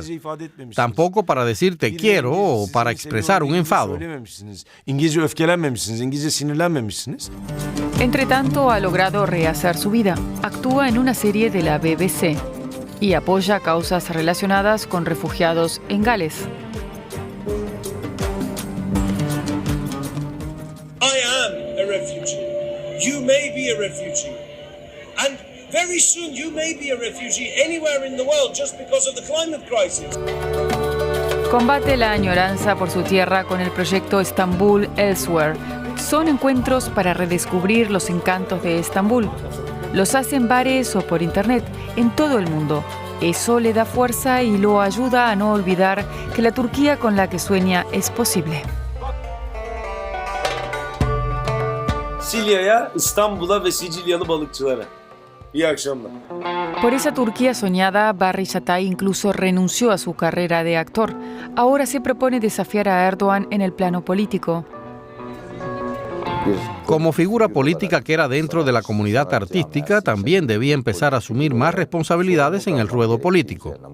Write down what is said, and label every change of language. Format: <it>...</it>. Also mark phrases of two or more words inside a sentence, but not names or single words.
<es>Tampoco para decir te quiero o para expresar un enfado. Entre tanto, ha logrado rehacer su vida. Actúa en una serie de la BBC y apoya causas relacionadas con refugiados en Gales.</es> <en>I am a refugee. You may be a refugee. And very soon you may be a refugee anywhere in the world just because of the climate crisis.</en> <es>Combate la añoranza por su tierra con el proyecto Istanbul Elsewhere. Son encuentros para redescubrir los encantos de Estambul. Los hace en bares o por internet, en todo el mundo. Eso le da fuerza y lo ayuda a no olvidar que la Turquía con la que sueña es posible.</es> <tr>Silya'ya, İstanbul'a ve Sicilyalı balıkçılara. İyi akşamlar.</tr> <es>Por esa Turquía soñada, Barry Yatay incluso renunció a su carrera de actor. Ahora se propone desafiar a Erdogan en el plano político. Como figura política que era dentro de la comunidad artística, también debía empezar a asumir más responsabilidades en el ruedo político.</es>